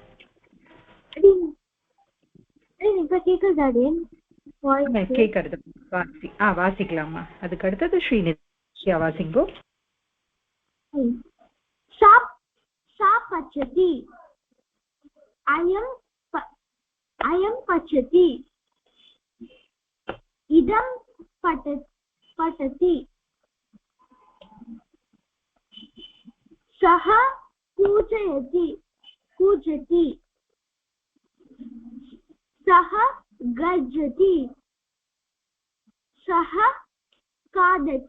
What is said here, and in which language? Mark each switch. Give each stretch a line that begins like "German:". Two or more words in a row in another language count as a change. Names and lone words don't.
Tamil: கேக்குறது வாசிக்கலாமா? அதுக்கு அடுத்தது ஸ்ரீ நித்யா வாசிங்கோ.
Sanskrit: पचति, अयं पचति, इदं पतति, सः कूजति, सः गर्जति, सः खादति.